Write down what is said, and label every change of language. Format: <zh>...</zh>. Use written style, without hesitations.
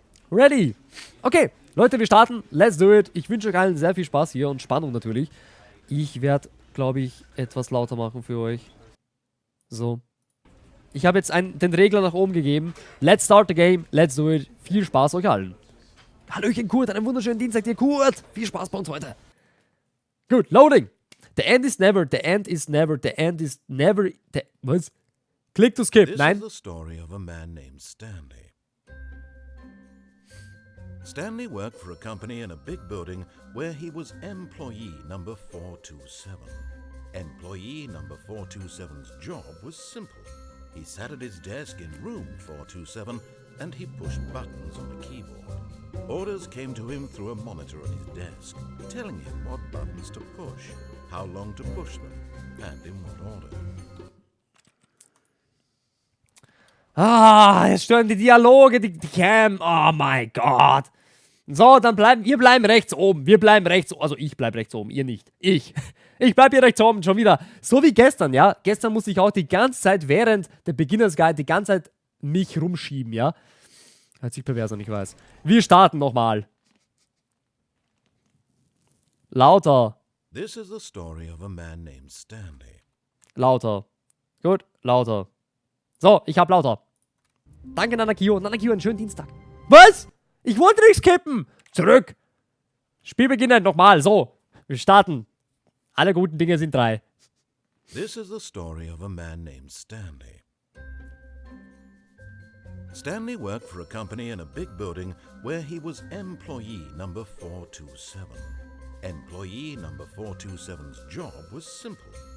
<en>Ready?</en> <de>Okay, Leute, wir starten.</de> <en>Let's do it.</en> <de>Ich wünsche euch allen sehr viel Spaß hier und Spannung natürlich. Ich werde, glaube ich, etwas lauter machen für euch. So. Ich habe jetzt den Regler nach oben gegeben.</de> <en>Let's start the game. Let's do it.</en> <de>Viel Spaß euch allen. Hallöchen, Kurt, einen wunderschönen Dienstag dir, Kurt. Viel Spaß bei uns heute. Gut, loading.</de> <en>The end is never, the end is never, the end is never,</en> <de>was?</de> <en>Click to skip,</en> <de>nein.</de> <en>This is the story of a man named Stanley. Stanley worked for a company in a big building where he was employee number 427. Employee number 427's job was simple. He sat at his desk in room 427 and he pushed buttons on a keyboard. Orders came to him through a monitor on his desk, telling him what buttons to push, how long to push them, and in what order.</en> <de>Ah, jetzt stören die Dialoge, die Cam. Oh mein Gott. So, dann wir bleiben rechts oben. Wir bleiben rechts oben. Also ich bleib rechts oben, ihr nicht. Ich bleib hier rechts oben, schon wieder. So wie gestern, ja. Gestern musste ich auch die ganze Zeit während der Beginners Guide die ganze Zeit mich rumschieben, ja. Hört sich pervers an, ich weiß. Wir starten nochmal. Lauter.</de> <en>This is the story of a man named Stanley.</en> <de>Lauter. Gut, lauter. So, ich hab lauter. Danke, Nanakio. Nanakio, einen schönen Dienstag. Was? Ich wollte nicht skippen. Zurück. Spiel beginnen, nochmal. So, wir starten. Alle guten Dinge sind 3.</de> <en>This is the story of a man named Stanley. Stanley worked for a company in a big building where he was employee number 427. Employee number 427's job was simple.</en>